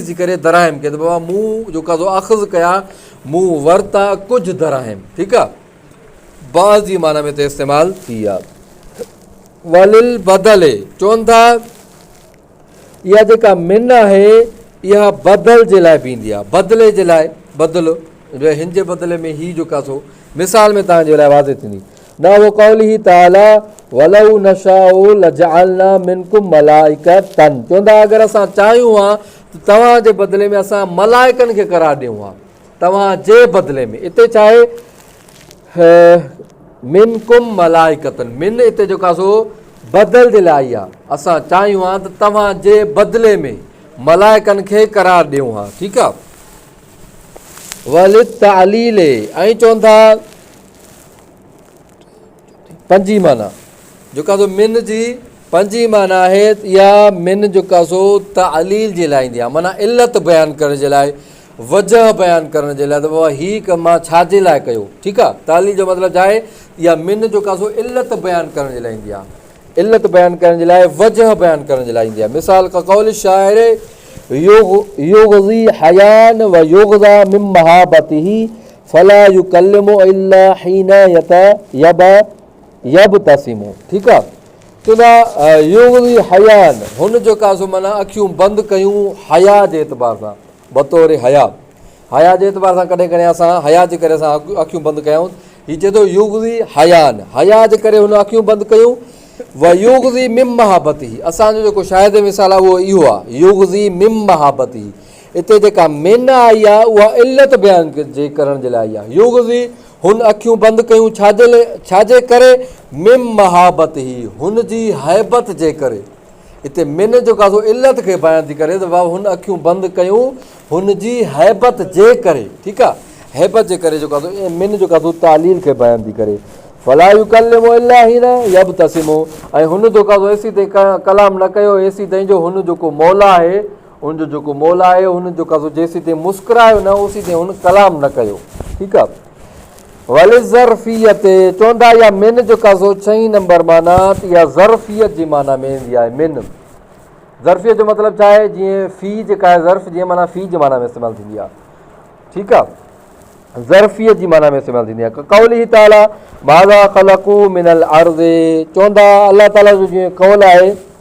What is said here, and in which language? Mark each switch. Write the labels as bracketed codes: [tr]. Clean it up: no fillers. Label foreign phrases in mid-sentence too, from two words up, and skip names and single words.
[sd] जी करे दराहिम खे त बाबा मूं जो काज़ो अख़ज़ कया मूं वरता कुझु दराहिम ठीकु आहे बाज़ जी माना में हिते इस्तेमालु थी आहे [ar] وللبدل [sd] चवनि था इहा जेका मिन आहे इहा बदल जे लाइ बि ईंदी आहे बदिले जे लाइ बदिलो हिन जे बदिले में ही जो कासो मिसाल में तव्हांजे लाइ वाज़े थींदी न वो [ar] قوله تعالى ولو نشاء لجعلنا منكم ملائكة [sd] चवंदा अगरि असां चाहियूं हा त तव्हांजे बदिले में असां मलाइकनि खे करार ॾियूं हा तव्हांजे बदिले में हिते छा आहे [ar] منكم ملائكة [sd] मिन हिते जो कासो बदल जे लाइ आहे असां चाहियूं हा त तव्हांजे बदिले में मलाइकनि खे करार ॾियूं हा ठीकु आहे [ar] وللتعليل [sd] ऐं चवनि था पंजी माना जो कासो मिन जी पंजी माना आहे इहा मिन जो कासो तालील जे लाइ ईंदी आहे माना इल्लत बयानु करण जे लाइ वजह बयानु करण जे लाइ त बाबा हीउ कमु मां छाजे लाइ कयो ठीकु आहे तालील जो मतिलबु छा आहे इहा मिन जो कासो इल्लत बयानु करण जे लाइ ईंदी आहे इल्लत बयानु करण जे लाइ वजह बयानु करण जे लाइ ईंदी आहे मिसाल का कौल शाइर [ar] يغضي حياء ويغضى من مهابته فلا يكلم إلا حين يبتسم [sd] ठीकु आहे चवंदा [ar] يغضي حياء [sd] हुन जो कासो माना अखियूं बंदि कयूं हया जे एतबार सां बतौर हया जे एतबार सां कॾहिं कॾहिं असां हया जे करे असां अखियूं बंदि कयूं हीअ चए थो [ar] يغضي حياء [sd] हया जे करे हुन अखियूं बंदि कयूं व [ar] يغضي من مهابته [sd] असांजो जेको शायद मिसाल आहे उहो इहो आहे [ar] يغضي من مهابته [sd] हिते जेका मिन आई आहे उहा इल्लत बयानु जे करण जे लाइ आहे युग़ज़ी हुन अखियूं बंदि कयूं छाजे करे [ar] من مهابته [sd] हुन जी हैबत जे करे हिते मिन जो कासो इल्लत खे बयानु थी करे त बाबा हुन अखियूं बंदि कयूं हुन जी हैबत जे करे ठीकु आहे हैबत जे करे जो कासो मिन जो कासो तालील खे बयानु थी करे [ar] فلا يكلم إلا حين يبتسم [sd] ऐं हुन जो कासो एसी ते कलाम न कयो एसी ताईं जो हुन जेको मौला आहे हुनजो जेको मौला आहे हुन जो कासो जेसी ताईं मुस्कुरायो न ओसी ताईं हुन कलाम न कयो ठीकु आहे [ar] وللظرفية [sd] चवंदा इहा मिन जो कासो 6 नंबर माना त इहा ज़रफ़ियत जी माना में ईंदी आहे मिन ज़रफ़ियत जो मतिलबु छा आहे जीअं फ़ी जेका आहे ज़र्फ़ जीअं माना फ़ी जी माना में इस्तेमालु थींदी आहे ठीकु आहे ज़रफ़ियत जी माना में इस्तेमालु थींदी आहे [ar] قوله تعالى ماذا خلقوا من الأرض [sd] चवंदा अलाह ताला जो जीअं कौल आहे